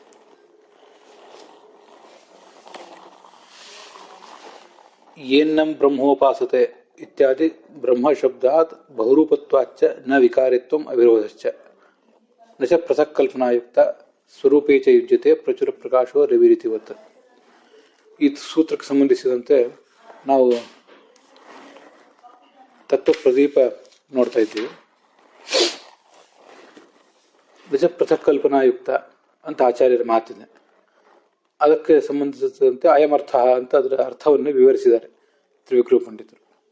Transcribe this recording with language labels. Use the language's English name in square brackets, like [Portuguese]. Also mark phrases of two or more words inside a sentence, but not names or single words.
[Sanskrit] येन्नं ब्रह्मोपासते इत्यादि ब्रह्म शब्दात् बहुरूपत्वाच्च न विकारित्वम् अविरोधश्च न च पृथक् कल्पनायुक्त स्वरूपे च युज्यते प्रचुर प्रकाशो रविरितिवत्। [Kannada] ಈ ಸೂತ್ರಕ್ಕೆ ಸಂಬಂಧಿಸಿದಂತೆ ನಾವು ತತ್ವ ಪ್ರದೀಪ ನೋಡ್ತಾ ಇದ್ದೀವಿ. ನಿಜ [Sanskrit] ಪೃಥಕ್ ಕಲ್ಪನಾಯುಕ್ತ [Kannada] ಅಂತ ಆಚಾರ್ಯರ ಮಾತಿದೆ. ಅದಕ್ಕೆ ಸಂಬಂಧಿಸಿದಂತೆ ಅಯಮರ್ಥ ಅಂತ ಅದರ ಅರ್ಥವನ್ನು ವಿವರಿಸಿದ್ದಾರೆ ತ್ರಿವಿಕ್ರಮ ಪಂಡಿತರು.